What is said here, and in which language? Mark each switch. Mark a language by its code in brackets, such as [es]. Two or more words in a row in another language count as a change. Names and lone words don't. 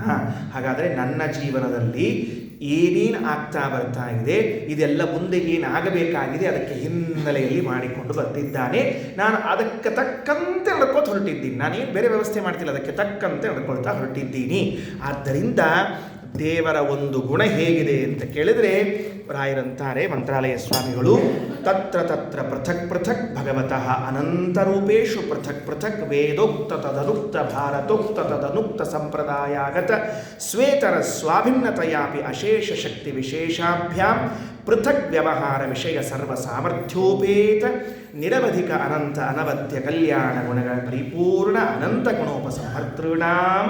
[kn] ಹಾಗಾದರೆ ನನ್ನ ಜೀವನದಲ್ಲಿ ಏನೇನು ಆಗ್ತಾ ಬರ್ತಾ ಇದೆ, ಇದೆಲ್ಲ ಮುಂದೆ ಏನಾಗಬೇಕಾಗಿದೆ ಅದಕ್ಕೆ ಹಿನ್ನೆಲೆಯಲ್ಲಿ ಮಾಡಿಕೊಂಡು ಬರ್ತಿದ್ದಾನೆ. ನಾನು ಅದಕ್ಕೆ ತಕ್ಕಂತೆ ನಡ್ಕೋತ ಹೊರಟಿದ್ದೀನಿ. ನಾನೇನು ಬೇರೆ ವ್ಯವಸ್ಥೆ ಮಾಡ್ತಿಲ್ಲ, ಅದಕ್ಕೆ ತಕ್ಕಂತೆ ನಡ್ಕೊಳ್ತಾ ಹೊರಟಿದ್ದೀನಿ. ಆದ್ದರಿಂದ ದೇವರ ಒಂದು ಗುಣ ಹೇಗಿದೆ ಅಂತ ಕೇಳಿದರೆ ರಾಯರಂತಾರೆ ಮಂತ್ರಾಲಯ ಸ್ವಾಮಿಗಳು, [sa] ತತ್ರ ತತ್ರ ಪೃಥಕ್ ಪೃಥಕ್ ಭಗವತಃ ಅನಂತರೂಪೇಶು ಪೃಥಕ್ ಪೃಥಕ್ ವೇದೋಕ್ತ ತದನುಕ್ತ ಭಾರತೋಕ್ತ ತದನುಕ್ತ ಸಂಪ್ರದಾಯಾಗತ ಸ್ವೇತರ ಸ್ವಾಭಿನ್ನತೆಯಾಪಿ ಅಶೇಷ ಶಕ್ತಿ ವಿಶೇಷಾಭ್ಯಾಂ ಪೃಥಕ್ ವ್ಯವಹಾರ ವಿಷಯ ಸರ್ವ ಸಾಮರ್ಥ್ಯೋಪೇತ ನಿರವಧಿಕ ಅನಂತ ಅನವದ್ಯ ಕಲ್ಯಾಣ ಗುಣಗಳ ಪರಿಪೂರ್ಣ ಅನಂತ ಗುಣೋಪಸಂಹರ್ತೃಣಾಂ.